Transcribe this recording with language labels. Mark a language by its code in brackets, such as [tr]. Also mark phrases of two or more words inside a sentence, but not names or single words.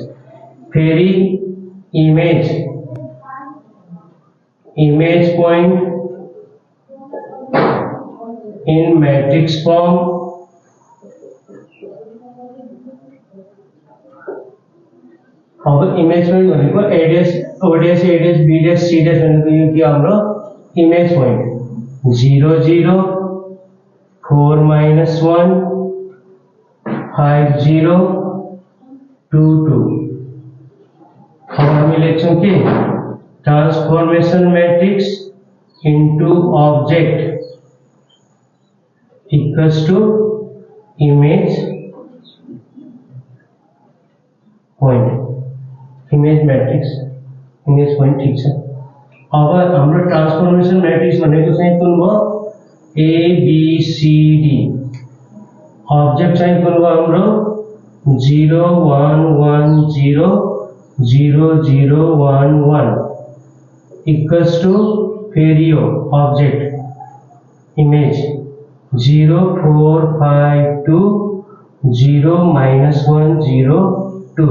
[en] फेरि image point in matrix form. [ne] अब [en] image point [ne] भनेको [en] A dash, O dash, A dash, B dash, C dash [ne] भनेको यो के हाम्रो [en] image point [ne] 0 0 4 minus 1 5 0 2 2। [en] अब हामी लेख्छौं के, transformation matrix into object equals to image point, image matrix, image point. [ne] ठीक छ। अब हाम्रो [en] transformation matrix [ne] भनेको चाहिँ कुन हो, ABCD। ऑब्जेक्ट चाहिँ कुन हो हाम्रो 0 1 1 0 0 0 1 1 [en] equals to [ne] फेरि यो [en] object image [ne] 0 4 5 2 0 minus 1 0 2।